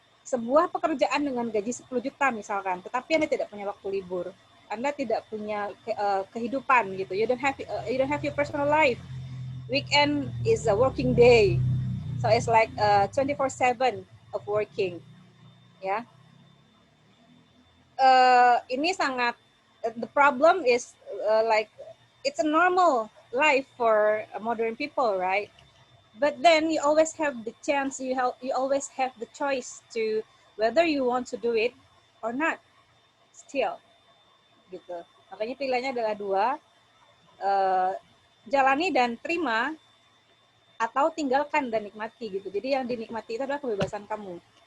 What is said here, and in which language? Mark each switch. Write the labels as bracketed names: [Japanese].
[Indonesian] Sebuah pekerjaan dengan gaji 10 juta misalkan, tetapi Anda tidak punya waktu libur, Anda tidak punya kehidupan gitu. [English] You don't have your personal life. Weekend is a working day, so it's like 24/7 of working, ya. [Indonesian] Ini sangat [English] the problem is like it's a normal life for modern people, right? But then you always have the chance, you always have the choice to whether you want to do it or not, still, gitu. [Indonesian] Makanya pilihannya adalah dua, jalani dan terima, atau tinggalkan dan nikmati, gitu. Jadi yang dinikmati itu adalah kebebasan kamu.